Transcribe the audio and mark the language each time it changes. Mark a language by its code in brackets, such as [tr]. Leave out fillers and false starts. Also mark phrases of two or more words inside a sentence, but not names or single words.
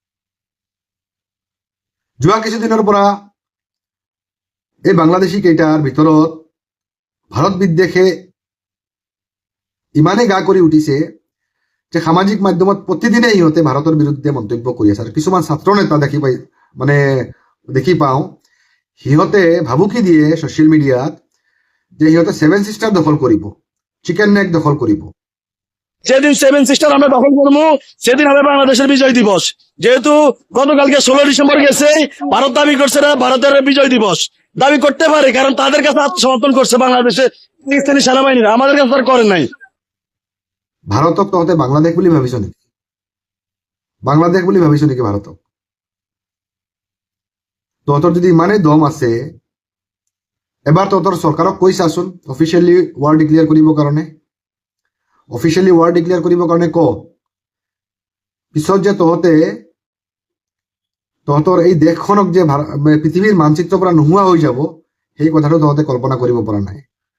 [as] যোৱা কিছুদিনৰ পৰা এই বাংলাদেশী কেইটাৰ ভিতৰত ভাৰত বিদ্বেষে ইমানেই গা কৰি উঠিছে যে সামাজিক মাধ্যমত প্ৰতিদিনে সিহঁতে ভাৰতৰ বিৰুদ্ধে মন্তব্য কৰি আছে। আৰু কিছুমান ছাত্ৰ নেতা দেখি পাওঁ, সিহঁতে ভাবুকি দিয়ে [en] social media-ত [as] যে সিহঁতে 7 সিস্টার দখল কৰিব, [en] chicken neck [as] দখল কৰিব। [bn] যেদিন 7 সিস্টার আমরা দখল করবো সেদিন হবে বাংলাদেশের বিজয় দিবস। যেহেতু গতকালকে 16 ডিসেম্বর গেছে, ভারত দাবি করছে না ভারতের বিজয় দিবস। দাবি করতে পারে, কারণ তাদের কাছে আত্মসমর্পণ করছে বাংলাদেশে পাকিস্তানি সেনাবাহিনীরা, আমাদের কাছে আর করে নাই। [as] ভাৰতক তহঁতে বাংলাদেশ বুলি ভাবিছ নেকি? বাংলাদেশ বুলি ভাবিছ নেকি ভাৰতক? তহঁতৰ যদি ইমানেই দম আছে, এবাৰ তহঁতৰ চৰকাৰক কৈ চাচোন [en] officially war declare [as] কৰিবৰ কাৰণে। [en] officially war declare [as] কৰিবৰ কাৰণে ক। পিছত যে তহঁতৰ এই দেশখনক যে পৃথিৱীৰ মানচিত্ৰৰ পৰা নোহোৱা হৈ যাব, সেই কথাটো তহঁতে কল্পনা কৰিব পৰা নাই।